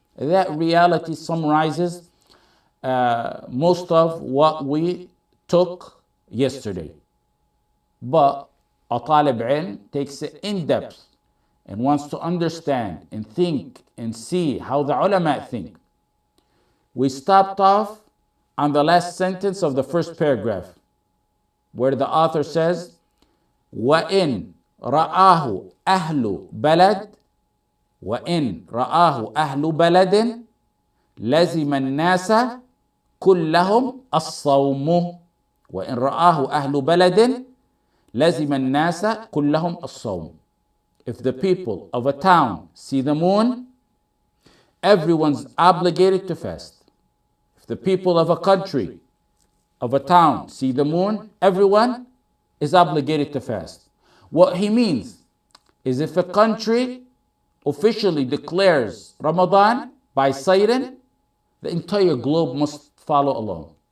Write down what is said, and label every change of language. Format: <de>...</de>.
<en>That reality summarizes most of what we took yesterday. But a talib ilm takes it in depth and wants to understand and think and see how the ulama think. We stopped off on the last sentence of the first paragraph, where the author says,</en> <ar>وَإِن رَآهُ أَهْلُ بَلَدٍ وَإِن رَآهُ أَهْلُ بَلَدٍ لَزِمَ النَّاسَ كلهم الصوم وإن رآه أهل بلد لزم الناس كلهم الصوم.</ar> <en>If the people of a town see the moon, everyone's obligated to fast. If the people of a country, of a town see the moon, everyone is obligated to fast. What he means is if a country officially declares Ramadan by sighting, the entire globe must follow along.</en>